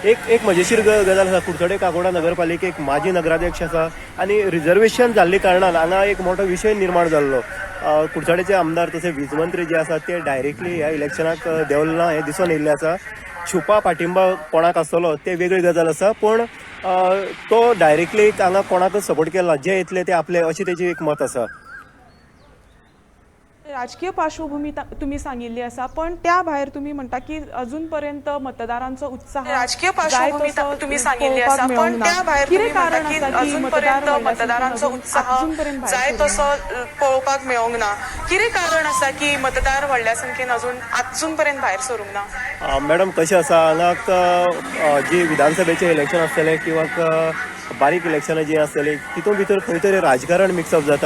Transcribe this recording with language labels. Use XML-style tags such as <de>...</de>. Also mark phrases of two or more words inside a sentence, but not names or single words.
<kok>एक मजेशीर गजाल आसा, कुडचडे काकोडा नगरपालिकेक माजी नगराध्यक्ष आसा आनी रिजर्वेशन जाल्ले कारणान हांगा एक मोठो विशय निर्माण जाल्लो. कुडचडेचे आमदार तसे वीज मंत्री जे आसात ते डायरेक्टली ह्या इलेक्शनाक देंवले ना हें दिसून येयल्लें आसा. छुपा पाठिंबा कोणाक आसतलो ते वेगळी गजाल आसा, पूण तो डायरेक्टली हांगा कोणाकच सपोर्ट केला. जे येतले ते आपले अशी तेजी एक मत आसा.</kok> <mr>राजकीय पार्श्वभूमी तुम्ही सांगितली असा, पण त्या बाहेर तुम्ही म्हणता की अजूनपर्यंत मतदारांचा उत्साह राजकीय पार्श्वभूमी तुम्ही सांगितली असा, पण त्या बाहेर तुम्ही म्हणता की अजूनपर्यंत</mr> <kok>मतदारांचो उत्साह जाय तसो पळोवपाक मेळोंक ना. कितें कारण आसा की मतदार व्हडल्या संख्येन अजूनपर्यंत भायर सरूंक ना? मॅडम, कशें आसा, हांगा जी विधानसभेचें इलेक्शन आसतलें किंवा बारीक इलेक्शनां जी आसतलीं तितून भितर खंय तरी राजकारण मिक्सअप जाता.</kok>